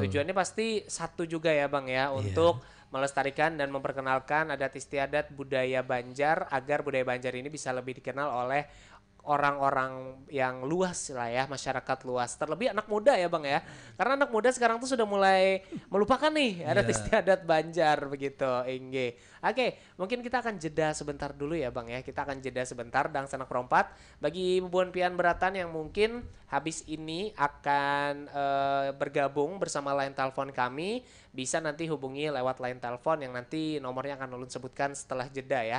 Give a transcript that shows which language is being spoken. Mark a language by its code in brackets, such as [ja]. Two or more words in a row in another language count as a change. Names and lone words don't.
[id] Tujuannya pasti satu juga ya Bang ya untuk melestarikan dan memperkenalkan adat istiadat budaya Banjar agar budaya Banjar ini bisa lebih dikenal oleh orang-orang yang luas lah ya, masyarakat luas. Terlebih anak muda ya Bang ya. Karena anak muda sekarang tuh sudah mulai melupakan nih adat istiadat Banjar begitu, Engge. Oke, mungkin kita akan jeda sebentar dulu ya Bang ya. Kita akan jeda sebentar Dang Sanak Perompat. Bagi Bubuan Pian Beratan yang mungkin habis ini akan bergabung bersama line telepon kami, bisa nanti hubungi lewat line telepon yang nanti nomornya akan ulun sebutkan setelah jeda ya.